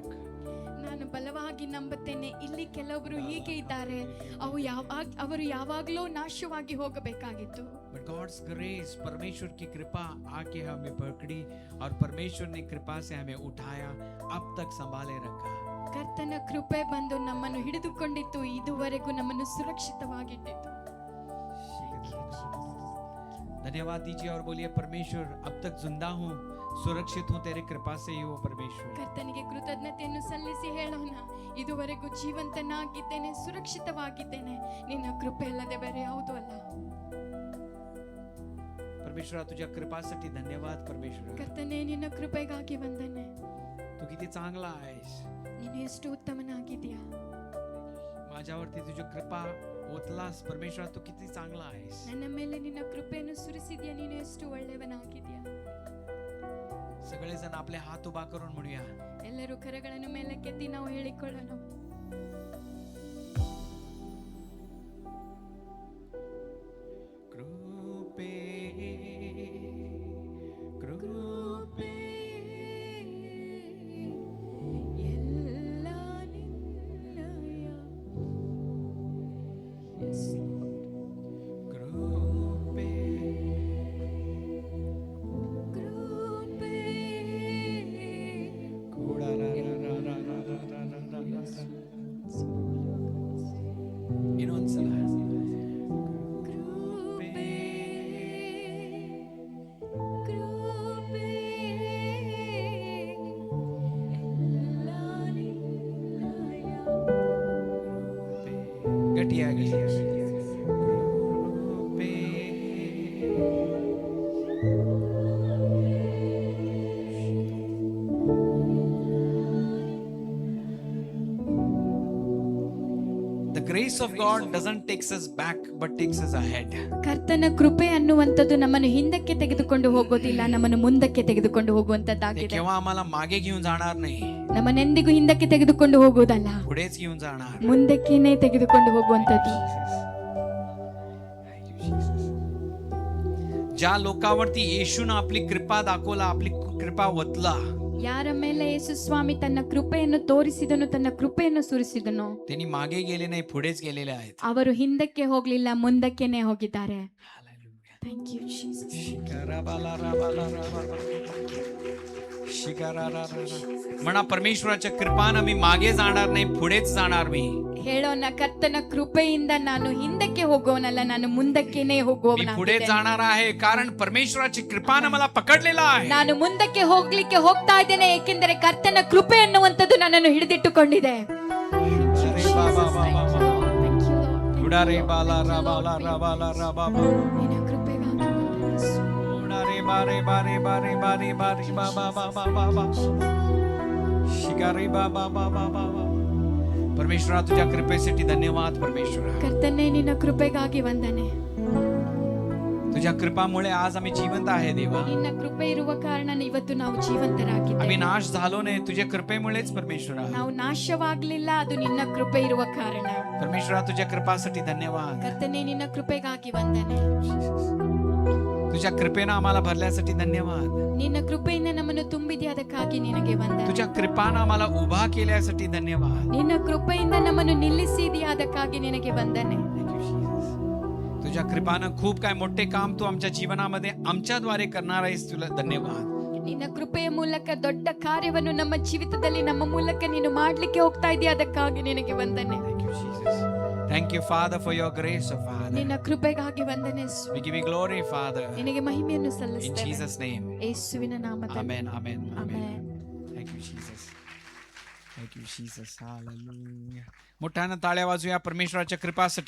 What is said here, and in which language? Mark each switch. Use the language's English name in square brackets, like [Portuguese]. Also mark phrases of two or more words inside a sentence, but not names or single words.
[Kannada] ನಾನು ಬಲವಾಗಿ ನಂಬುತ್ತೇನೆ, ಇಲ್ಲಿ ಕೆಲವರು ಹೀಗೆ ಇದ್ದಾರೆ, ಅವರು ಯಾವಾಗಲೂ ನಾಶವಾಗಿ ಹೋಗಬೇಕಾಗಿತ್ತು. [English] But God's grace, [Hindi] परमेश्वर की कृपा आके हमें पकड़ी और परमेश्वर ने कृपा से हमें उठाया, अब तक संभाले रखा. [Kannada] ಕರ್ತನ ಕೃಪೆ ಬಂದು ನಮ್ಮನ್ನು ಹಿಡಿದುಕೊಂಡಿತ್ತು, ಇದುವರೆಗೂ ನಮ್ಮನ್ನು ಸುರಕ್ಷಿತವಾಗಿಟ್ಟಿತ್ತು. [Hindi] धन्यवाद दीजिए और बोलिए परमेश्वर अब तक जिंदा हूँ, सुरक्षित हूँ तेरे कृपा से ही हो परमेश्वर. [Kannada] ಕರ್ತನಿಗೆ ಕೃತಜ್ಞತೆಯನ್ನು ಸಲ್ಲಿಸಿ ಹೇಳೋಣ, ಇದುವರೆಗೂ ಜೀವಂತನಾಗಿದ್ದೇನೆ, ಸುರಕ್ಷಿತವಾಗಿದ್ದೇನೆ, ನಿನ್ನ ಕೃಪೆ ಅಲ್ಲದೆ ಬೇರೆ ಯಾವುದೂ ಅಲ್ಲ. [Marathi] परमेश्वर तुझ्या कृपासाठी धन्यवाद परमेश्वर. [Kannada] ಕರ್ತನೇ, ನಿನ್ನ ಕೃಪೆಗಾಗಿ ವಂದನೆ. [Marathi] तू किती चांगला आहेस, [Kannada] ನೀನು ಎಷ್ಟು ಉತ್ತಮನಾಗಿದ್ದೀಯಾ. [Marathi] माझ्यावरती तुझी कृपा ओतलास परमेश्वर, तू किती चांगला आहेस. [Kannada] ನನ್ನ ಮೇಲೆ ನಿನ್ನ ಕೃಪೆಯನ್ನು ಸುರಿಸಿದ್ಯಾ, ನೀನು ಎಷ್ಟು ಒಳ್ಳೆಯವನಾಗಿದ್ಯಾ. [Marathi] सगळेजण आपले हात उभा करून म्हणूया, [Kannada] ಎಲ್ಲರೂ ಕರಗಳನ್ನು ಮೇಲಕ್ಕೆತ್ತಿ ನಾವು ಹೇಳಿಕೊಳ್ಳೋಣ. ಕೃಪೆ ಕೃಪೆ ಎಲ್ಲ ನಿನ್ನಯ. [English] Yes, Lord. [Kannada] कृपे ಕೃಪೆ. कोडा रा रा रा रा रा रा रा रा रा रा. ಇನ್ನೊಂದ್ಸಲ ಕೃಪೆ, ಕೃಪೆ, ಎಲ್ಲ ನಿನ್ನಯ. ಗಟ್ಟಿಯಾಗಿ ಕೃಪೆ [English] The grace of God doesn't takes us back but takes us ahead. [Kannada] ಕರ್ತನ ಕೃಪೆ ಅನ್ನುವಂಥದ್ದು ನಮ್ಮನ್ನು ಹಿಂದಕ್ಕೆ ತೆಗೆದುಕೊಂಡು ಹೋಗೋದಿಲ್ಲ, ನಮ್ಮನ್ನು ಮುಂದಕ್ಕೆ ತೆಗೆದುಕೊಂಡು [Marathi] ते [Kannada] ಹೋಗುವಂತದ್ದಾಗಿದೆ. [Marathi] केव्हा आम्हाला मागे घेऊन जाणार नाही, [Kannada] ನಮ್ಮನ್ನೆಂದಿಗೂ ಹಿಂದಕ್ಕೆ ತೆಗೆದುಕೊಂಡು ಹೋಗುವುದಲ್ಲ, [Marathi] पुढेच घेऊन जाणार. [Kannada] ಮುಂದಕ್ಕೇನೆ ತೆಗೆದುಕೊಂಡು ಹೋಗುವಂಥದ್ದು. [Marathi] ज्या लोकांवरती येशून आपली कृपा दाखवला, आपली कृपा वतला, [Kannada] ಯಾರ ಮೇಲೆ ಯೇಸು ಸ್ವಾಮಿ ತನ್ನ ಕೃಪೆಯನ್ನು ತೋರಿಸಿದನು, ತನ್ನ ಕೃಪೆಯನ್ನು ಸುರಿಸಿದನು, [Marathi] त्यांनी मागे गेले नाही, पुढेच गेलेले आहेत. [Kannada] ಅವರು ಹಿಂದಕ್ಕೆ ಹೋಗ್ಲಿಲ್ಲ, ಮುಂದಕ್ಕೆನೆ ಹೋಗಿದ್ದಾರೆ. [English] Thank you, Jesus. [Marathi] म्हणा परमेश्वराच्या कृपानं मी मागे जाणार नाही, पुढेच जाणार मी. [Kannada] ಹೇಳೋಣ, ಕರ್ತನ ಕೃಪೆಯಿಂದ ನಾನು ಹಿಂದಕ್ಕೆ ಹೋಗೋನಲ್ಲ, ನಾನು ಮುಂದಕ್ಕೆನೆ [Marathi] मी पुढे [Kannada] ಹೋಗುವವನಾಗಿದ್ದೇನೆ. [Marathi] जाणार आहे कारण परमेश्वराची कृपानं मला पकडलेला आहे. [Kannada] ನಾನು ಮುಂದಕ್ಕೆ ಹೋಗ್ಲಿಕ್ಕೆ ಹೋಗ್ತಾ ಇದ್ದೇನೆ, ಏಕೆಂದರೆ ಕರ್ತನ ಕೃಪೆ ಅನ್ನುವಂಥದ್ದು ನನ್ನನ್ನು ಹಿಡಿದಿಟ್ಟುಕೊಂಡಿದೆ. अरे बाबा बाबा [English] Thank you, Lord. उडा रे बाला रा बाला रा बाला रा बाबा [Kannada] ನಿನ್ನ ಕೃಪೆಗಾಗಿ ವಂದನೆ. उडा रे बारे बारे बारे बारे बारे बाबा बाबा बाबा शिकारी बाबा बाबा बाबा. [Marathi] परमेश्वरा तुझ्या कृपेसाठी धन्यवाद परमेश्वरा. [Kannada] ಕರ್ತನೇ, ನಿನ್ನ ಕೃಪೆಗಾಗಿ ವಂದನೆ. [Marathi] तुझ्या कृपामुळे आज आम्ही जिवंत आहे देवा. [Kannada] ನಿನ್ನ ಕೃಪೆ ಇರುವ ಕಾರಣ ಇವತ್ತು ನಾವು [Marathi] आम्ही [Kannada] ಜೀವಂತರಾಗಿದ್ದೇವೆ. [Marathi] नाश झालो नाही, तुझ्या कृपेमुळेच परमेश्वरा. [Kannada] ನಾವು ನಾಶವಾಗ್ಲಿಲ್ಲ, ಅದು ನಿನ್ನ ಕೃಪೆ ಇರುವ ಕಾರಣ. [Marathi] परमेश्वरा तुझ्या कृपासाठी धन्यवाद. [Kannada] ಕರ್ತನೇ, ನಿನ್ನ ಕೃಪೆಗಾಗಿ ವಂದನೆ. [Marathi] तुझ्या कृपेनं आम्हाला भरल्यासाठी धन्यवाद. [Kannada] ನಿನ್ನ ಕೃಪೆಯಿಂದ ನಮ್ಮನ್ನು ತುಂಬಿದೆ, ಅದಕ್ಕಾಗಿ ನಿನಗೆ ವಂದನೆ. [Marathi] तुझ्या कृपानं आम्हाला उभा केल्यासाठी धन्यवाद. [Kannada] ನಿನ್ನ ಕೃಪೆಯಿಂದ ನಮ್ಮನ್ನು ನಿಲ್ಲಿಸಿದೆಯಾ, ಅದಕ್ಕಾಗಿ ನಿನಗೆ ವಂದನೆ. [English] Thank you, Jesus. [Marathi] तुझ्या कृपानं खूप काय मोठे काम तू आमच्या जीवनामध्ये आमच्याद्वारे करणार आहेस, तुला धन्यवाद. [Kannada] ನಿನ್ನ ಕೃಪೆಯ ಮೂಲಕ ದೊಡ್ಡ ಕಾರ್ಯವನ್ನು ನಮ್ಮ ಜೀವಿತದಲ್ಲಿ ನಮ್ಮ ಮೂಲಕ ನೀನು ಮಾಡ್ಲಿಕ್ಕೆ ಹೋಗ್ತಾ ಇದೆಯಾ, ಅದಕ್ಕಾಗಿ ನಿನಗೆ ವಂದನೆ. [English] Thank you, Jesus. Thank you, Father, for your grace, oh Father. [Kannada] ನಿನ್ನ ಕೃಪೆಗಾಗಿ ವಂದನೆ. [English] We give you glory, Father. [Kannada] ನಿನಗೆ ಮಹಿಮೆಯನ್ನು [English] In [Kannada] ಸಲ್ಲಿಸ್ತೇವೆ [English] Jesus' name. [Kannada] ಯೇಸುವಿನ ನಾಮದಲ್ಲಿ. [English] Amen, amen, amen. [Kannada] ಆಮೆನ್. [English] Thank you, Jesus. Thank you, Jesus. Hallelujah. [Marathi] मोठ्यानं टाळ्या वाजूया परमेश्वराच्या कृपासाठी.